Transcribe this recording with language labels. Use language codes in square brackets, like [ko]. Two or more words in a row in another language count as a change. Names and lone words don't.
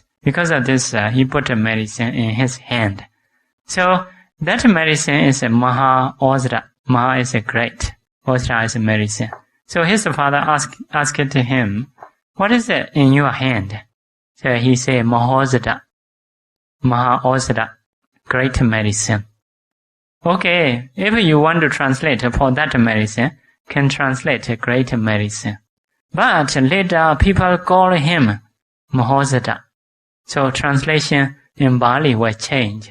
[en] Because of this, he put a medicine in his hand. So that medicine is a Maha-Osada. Maha is a great. Osada is a medicine. So his father asked to him, what is it in your hand? So he said, Mahosada. Maha-Osada. Great medicine. Okay, if you want to translate for that medicine, can translate great medicine. But later people call him Mahosada. So translation in Bali will change.